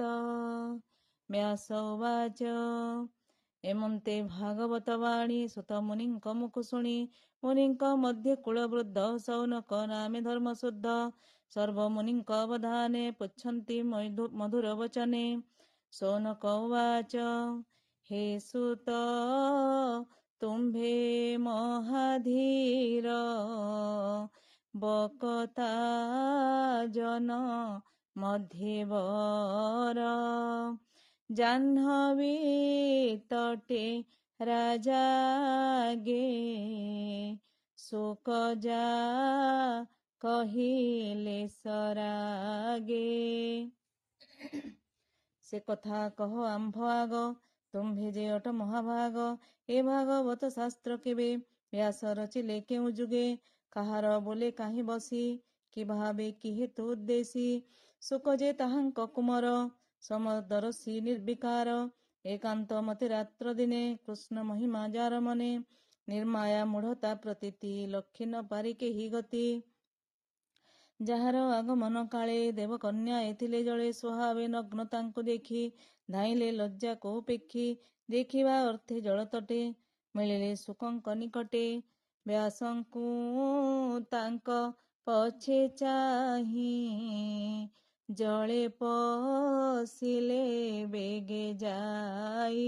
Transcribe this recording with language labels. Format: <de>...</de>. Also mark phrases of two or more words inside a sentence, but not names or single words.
<sa>व्यासोवाच।</sa> <or>ଏମନ୍ତେ ଭାଗବତ ବାଣୀ ସୁତ ମୁନିଙ୍କ ମୁଖ ଶୁଣୀ ମୁନିଙ୍କ ମଧ୍ୟେ କୁଳବୃଦ୍ଧ ସୌନକ ନାମେ ଧର୍ମଶୁଦ୍ଧ ସର୍ବ ମୁନିଙ୍କ ଅବଧାନେ ପୁଚ୍ଛନ୍ତି ମଧୁର ବଚନେ।</or> <sa>सौनक उवाच।</sa> <or>ହେ ସୁତ ତୁମ୍ଭେ ମହାଧୀର ବକତା ଜନ ମଧ୍ୟବର। ଜାହ୍ନବୀ ତଟେ ରାଜାଗେ ଶୋକଜା କହିଲେ ସରାଗେ। ସେ କଥା କହ ଆମ୍ଭ ଆଗ ତୁମ୍ଭେ ଯେ ଅଟ ମହାଭାଗ। ଏ ଭାଗବତ ଶାସ୍ତ୍ର କେବେ ବ୍ୟାସ ରଚିଲେ କେଉ ଜୁଗେ। କାହାର ବୋଲେ କାହି ବସୀ କି ଭାବେ କି ହେତୁ ଉଦ୍ଦେଶୀ। ଶୋକ ଯେ ତାହାଙ୍କ କୁମର ସମଦର୍ଶୀ ନିର୍ବିକାର। ଏକାନ୍ତ ମତେ ରାତ୍ର ଦିନେ କୃଷ୍ଣ ମହିମା ଯାର ମନେ। ନିର୍ମାୟା ମୂଢ଼ତା ପ୍ରତୀତି ଲକ୍ଷୀ ନ ପାରି କେହି ଗତି। ଯାହାର ଆଗମନ କାଳେ ଦେବକନ୍ୟା ଏଥିଲେ ଜଳେ। ସ୍ୱଭାବେ ନଗ୍ନ ତାଙ୍କୁ ଦେଖି ଧାଇଁଲେ ଲଜ୍ଜା କୌପେକ୍ଷୀ। ଦେଖିବା ଅର୍ଥେ ଜଳତଟେ ମିଳିଲେ ଶୁକଙ୍କ ନିକଟେ। ବ୍ୟାସଙ୍କୁ ତାଙ୍କ ପଛେ ଚାହିଁ ଜଳେ ପଶିଲେ ବେଗେ ଯାଇ।</or>